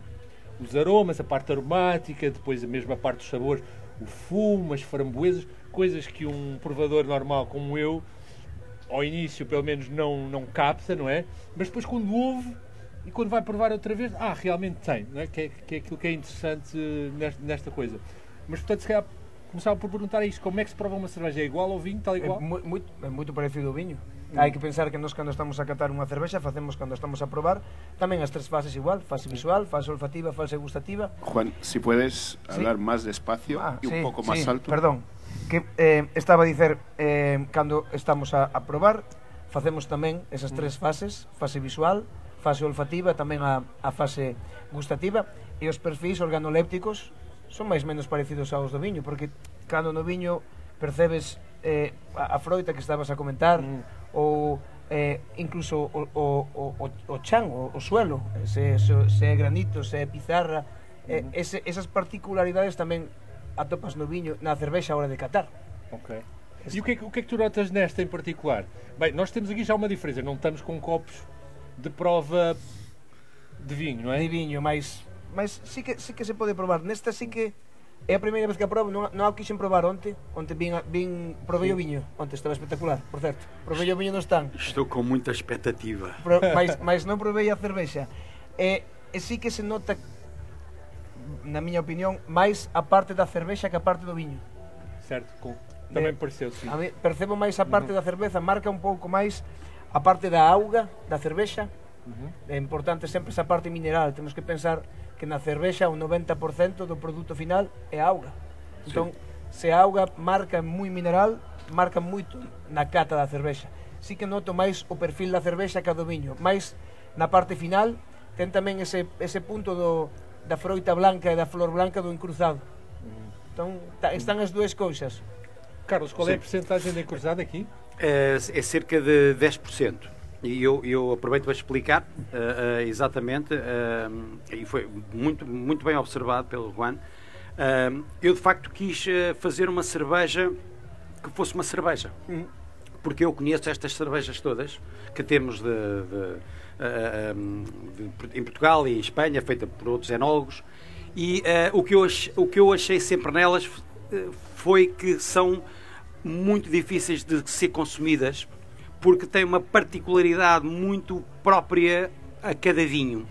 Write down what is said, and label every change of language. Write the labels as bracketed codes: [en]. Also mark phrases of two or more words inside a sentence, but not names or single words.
[pt] Os aromas, a parte aromática, depois a mesma parte dos sabores, o fumo, as framboesas, coisas que um provador normal como eu, ao início pelo menos não capta, não é? Mas depois quando ouve e quando vai provar outra vez, realmente tem, não é? Que é aquilo que é interessante nesta coisa. Mas portanto, se calhar começava por perguntar isto, como é que se prova uma cerveja? É igual ao vinho, tal igual? É muito parecido ao vinho. [gl] Hai que pensar que nós cando estamos a catar unha cervexa facemos cando estamos a probar tamén as tres fases igual, fase visual, fase olfativa, fase gustativa. [es] Juan, si puedes hablar más despacio y un poco más alto. [gl] Perdón, que estaba a dicer cando estamos a probar facemos tamén esas tres fases, fase visual, fase olfativa, tamén a fase gustativa, e os perfis organolépticos son máis menos parecidos aos do viño, porque cando no viño percebes a froita que estabas a comentar, ou incluso o chan, o suelo, se é granito, se é pizarra, esas particularidades tamén atopas no viño, na cervexa a hora de catar. Ok. [pt] E o que é que tu notas nesta em particular? Bem, nós temos aqui já uma diferença, não estamos com copos de prova de vinho, não é? De vinho, [gl] mas sí que se pode probar. Nesta sí que é a primeira vez que a probo, non a quixen probar onte provei o viño, onte estaba espectacular, por certo. Provei o viño no stand. [pt] Estou com muita expectativa. [gl] Mas non provei a cervexa. E sí que se nota, na miña opinión, máis a parte da cervexa que a parte do viño. Certo, tamén pareceu, sim. A mí percebo máis a parte da cerveza, marca un pouco máis a parte da auga, da cervexa. É importante sempre esa parte mineral, temos que pensar que na cervexa o 90% do produto final é auga. Entón, se a auga marca moi mineral, marca moito na cata da cervexa. Sí que noto máis o perfil da cervexa que a do viño, máis na parte final ten tamén ese punto da froita blanca e da flor blanca do encruzado. Entón, están as dúas cousas. Carlos, [pt] qual é a percentagem de encruzado aqui? É cerca de 10%. E eu aproveito para explicar exatamente, e foi muito bem observado pelo Juan. Eu de facto quis fazer uma cerveja que fosse uma cerveja, porque eu conheço estas cervejas todas que temos em Portugal e em Espanha, feita por outros enólogos, e o que eu achei sempre nelas foi que são muito difíceis de ser consumidas, porque tem uma particularidade muito própria a cada vinho.